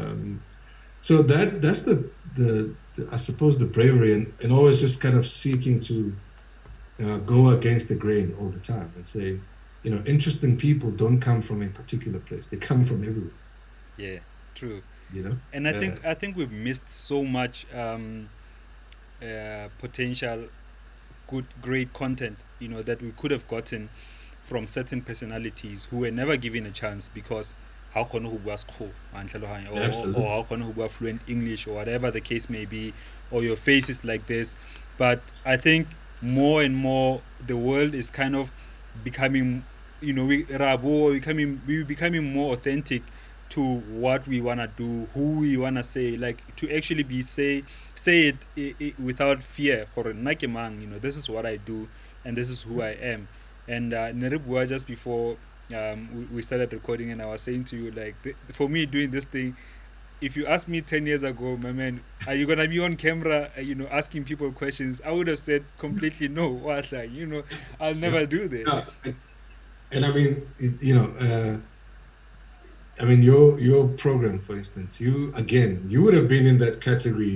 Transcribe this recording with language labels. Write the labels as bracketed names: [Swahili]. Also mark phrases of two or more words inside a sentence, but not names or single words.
[English] So that's the I suppose the bravery and always just kind of seeking to go against the grain all the time and say, interesting people don't come from a particular place; they come from everywhere. yeah, true. You know, And I think we've missed so much potential good, great content, that we could have gotten from certain personalities who were never given a chance because how [Tswana] kgone go bua sekgowa wa ntlhaloganya, [English] or absolutely. how [Tswana] kgone go bua [English] fluent English, or whatever the case may be, or your face is like this. But I think more and more the world is kind of becoming, we becoming more authentic to what we wanna do, who we wanna say, like to actually be say it without fear. [Tswana] Gore nna ke mang, [English] this is what I do, and this is who I am. And [Tswana] ne re bua [English] just before we started recording, and I was saying to you, like, for me doing this thing, if you asked me 10 years ago, my man, are you gonna be on camera, asking people questions, I would have said completely no. What, like, I'll Yeah. never do that. Yeah. And I mean, I mean, your program, for instance, you would have been in that category.